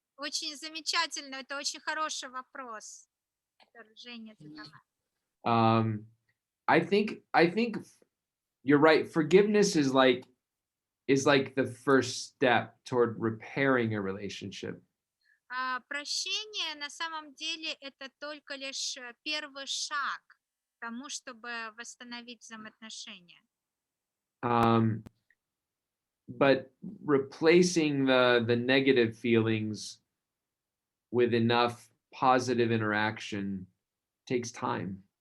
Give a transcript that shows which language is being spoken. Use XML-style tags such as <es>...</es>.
<ru>Очень замечательно, это очень хороший вопрос, который Женя задала.</ru> <en>I think you're right. Forgiveness is like the first step toward repairing a relationship.</en> <ru>Прощение на самом деле это только лишь первый шаг к тому, чтобы восстановить взаимоотношения.</ru> <en>But replacing the negative feelings with enough positive interaction takes time.</en>